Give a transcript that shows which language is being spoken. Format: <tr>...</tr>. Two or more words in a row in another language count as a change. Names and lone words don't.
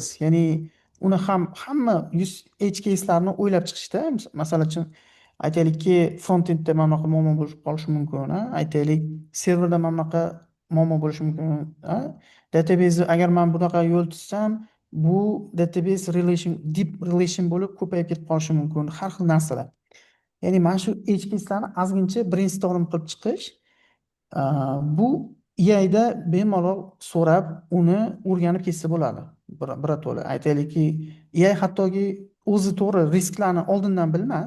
<uz>Ya'ni uni ham hamma</uz> <en>edge case'larni</en> <uz>o'ylab chiqishda, masalan uchun aytaylikki frontendda mana bunaqa muammo bo'lib qolishi mumkin, aytaylik serverda mana bunaqa muammo bo'lishi mumkin, database agar men bunaqa yo'l tutsam, bu</uz> <en>database relation deep relation</en> <uz>bo'lib ko'payib ketib qolishi mumkin, har xil narsalar. Ya'ni mana shu</uz> <en>edge case'larni</en> <uz>ozgincha brainstorm qilib chiqish, bu EIda bemalol so'rab, uni o'rganib ketsa bo'ladi. Birato'la. Aytaylikki, EI hattoki o'zi to'g'ri risklarni oldindan bilmas.</uz>